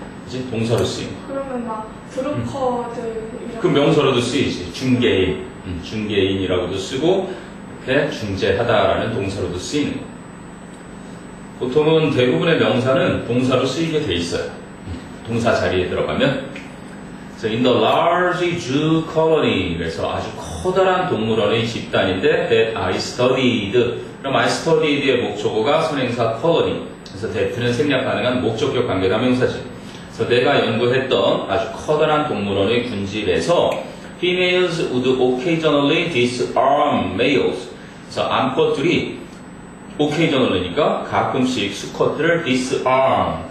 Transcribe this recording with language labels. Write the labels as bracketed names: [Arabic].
[Korean] 이제 동사로 쓰인 거. 그러면 막 브로커들 그 명사로도 쓰이지. 중개인, 중개인이라고도 쓰고 이렇게 중재하다라는 동사로도 쓰이는 거. 보통은 대부분의 명사는 동사로 쓰이게 돼 있어요. 동사 자리에 들어가면. [English] So in the large zoo colony, [Korean] 그래서 아주 커다란 동물원의 집단인데 [English] that I studied. [Korean] 그럼 [English] I studied [Korean] 의 목적어가 선행사 colony. 그래서 that는 생략 가능한 목적격 관계대명사지. 그래서 내가 연구했던 아주 커다란 동물원의 군집에서 [English] females would occasionally disarm males. [Korean] 그래서 암컷들이 occasionally니까 가끔씩 수컷들을 disarm.